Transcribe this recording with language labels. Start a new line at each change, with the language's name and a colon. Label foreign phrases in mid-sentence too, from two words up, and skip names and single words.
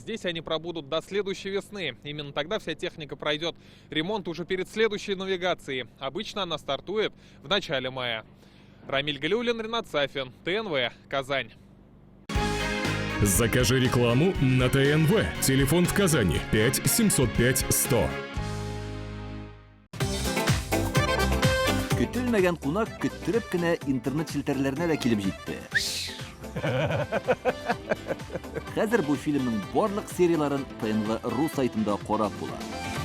Russian: Здесь они пробудут до следующей весны. Именно тогда вся техника пройдет ремонт уже перед следующей навигацией. Обычно она стартует в начале мая. Рамиль Галиуллин, Ренат Сафин, ТНВ, Казань. Закажи рекламу на ТНВ. Телефон в Казани 5 705 100.
Tatar: Көтелмәгән кунак көттүреп кенә интернет челтәрләренә дә килеп җитте. Хәзер бу фильмның барлык серияларын ТНВ.ру сайтында карап була.